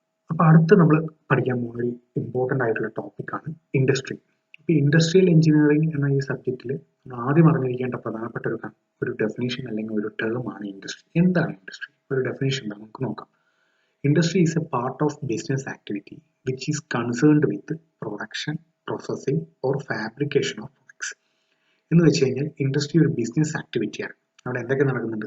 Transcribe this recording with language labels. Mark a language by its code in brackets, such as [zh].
[ml] അപ്പോൾ അടുത്ത് നമ്മൾ പഠിക്കാൻ പോകുന്ന ഒരു ഇമ്പോർട്ടൻ്റ് ആയിട്ടുള്ള ടോപ്പിക്കാണ് ഇൻഡസ്ട്രി. അപ്പോൾ ഇൻഡസ്ട്രിയൽ എഞ്ചിനീയറിംഗ് എന്ന ഈ സബ്ജക്റ്റിൽ ആദ്യം അറിഞ്ഞിരിക്കേണ്ട പ്രധാനപ്പെട്ട ഒരു ഡെഫിനേഷൻ അല്ലെങ്കിൽ ഒരു ടേം ആണ് ഇൻഡസ്ട്രി. എന്താണ് ഇൻഡസ്ട്രി? ഒരു ഡെഫിനേഷൻ നമുക്ക് നോക്കാം. [en] Industry is a part of business activity which is concerned with production, processing or fabrication of products. [ml] എന്ന് വെച്ച് കഴിഞ്ഞാൽ ഇൻഡസ്ട്രി ഒരു ബിസിനസ് ആക്ടിവിറ്റിയാണ്. അവിടെ എന്തൊക്കെ നടക്കുന്നുണ്ട്?